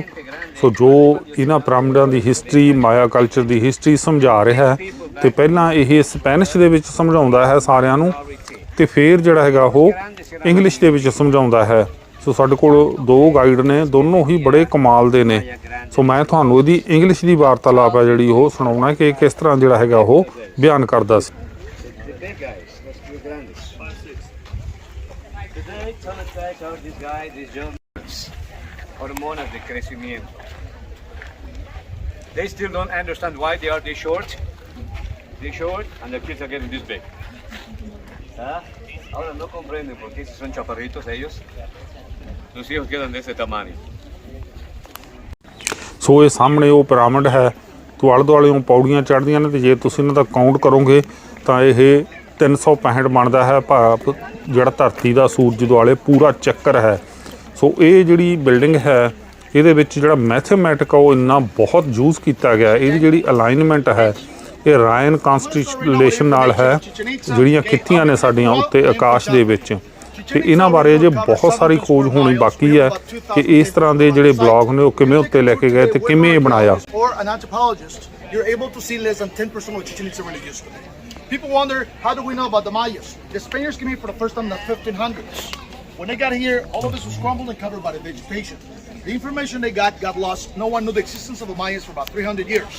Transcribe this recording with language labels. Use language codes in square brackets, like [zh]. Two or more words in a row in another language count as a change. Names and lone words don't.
[pa] ਸੋ ਜੋ ਇਹਨਾਂ ਪਿਰਾਮਿਡਾਂ ਦੀ ਹਿਸਟਰੀ, ਮਾਇਆ ਕਲਚਰ ਦੀ ਹਿਸਟਰੀ ਸਮਝਾ ਰਿਹਾ ਹੈ, ਤੇ ਪਹਿਲਾਂ ਇਹ ਸਪੈਨਿਸ਼ ਦੇ ਵਿੱਚ ਸਮਝਾਉਂਦਾ ਹੈ ਸਾਰਿਆਂ ਨੂੰ, ਤੇ ਫਿਰ ਜਿਹੜਾ ਹੈਗਾ ਉਹ ਇੰਗਲਿਸ਼ ਦੇ ਵਿੱਚ ਸਮਝਾਉਂਦਾ ਹੈ। ਸੋ ਸਾਡੇ ਕੋਲ ਦੋ ਗਾਈਡ ਨੇ, ਦੋਨੋਂ ਹੀ ਬੜੇ ਕਮਾਲ ਦੇ ਨੇ। ਸੋ ਮੈਂ ਤੁਹਾਨੂੰ ਇਹਦੀ ਇੰਗਲਿਸ਼ ਦੀ ਵਾਰਤਾਲਾਪ ਹੈ ਜਿਹੜੀ ਉਹ ਸੁਣਾਉਣਾ ਕਿ ਕਿਸ ਤਰ੍ਹਾਂ ਜਿਹੜਾ ਹੈਗਾ ਉਹ ਬਿਆਨ ਕਰਦਾ ਸੀ। [es] Hormonas de crecimiento. [en] They still don't understand why they are this short. This short and the kids are getting this big. [es] ¿Ah? Ahora no comprenden por qué si son chaparritos ellos, sus hijos quedan de ese tamaño. [pa] ਸੋ ਇਹ ਸਾਹਮਣੇ ਉਹ ਪਿਰਾਮਿਡ ਹੈ, ਤੋਂ ਆਲੇ ਦੁਆਲੇ ਪੌੜੀਆਂ ਚੜ੍ਹਦੀਆਂ ਨੇ, ਤੇ ਜੇ ਤੁਸੀਂ ਇਹਨਾਂ ਦਾ ਕਾਊਂਟ ਕਰੋਗੇ ਤਾਂ ਇਹ 365 ਬਣਦਾ ਹੈ। ਭਾਵ ਜਿਹੜਾ ਧਰਤੀ ਦਾ ਸੂਰਜ ਦੁਆਲੇ ਪੂਰਾ ਚੱਕਰ ਹੈ। ਸੋ ਇਹ ਜਿਹੜੀ ਬਿਲਡਿੰਗ ਹੈ ਇਹਦੇ ਵਿੱਚ ਜਿਹੜਾ ਮੈਥਮੈਟਿਕ ਆ ਉਹ ਇੰਨਾ ਬਹੁਤ ਯੂਜ਼ ਕੀਤਾ ਗਿਆ। ਇਹਦੀ ਜਿਹੜੀ ਅਲਾਈਨਮੈਂਟ ਹੈ ਇਹ ਰਾਇਨ ਕਨਸਟੀਟਿਊਸ਼ਨ ਨਾਲ ਹੈ, ਜਿਹੜੀਆਂ ਖਿੱਤੀਆਂ ਨੇ ਸਾਡੀਆਂ ਉੱਤੇ ਆਕਾਸ਼ ਦੇ ਵਿੱਚ, ਤੇ ਇਹਨਾਂ ਬਾਰੇ ਅਜੇ ਬਹੁਤ ਸਾਰੀ ਖੋਜ ਹੋਣੀ ਬਾਕੀ ਹੈ ਕਿ ਇਸ ਤਰ੍ਹਾਂ ਦੇ ਜਿਹੜੇ ਬਲੌਕ ਨੇ ਉਹ ਕਿਵੇਂ ਉੱਤੇ ਲੈ ਕੇ ਗਏ ਤੇ ਕਿਵੇਂ ਇਹ ਬਣਾਇਆ। [en] People wonder, how do we know about the Mayas? The Spaniards came here for the first time in the 1500s. When they got here, all of this was crumbled and covered by the vegetation. The information they got lost. No one knew the existence of the Mayas for about 300 years.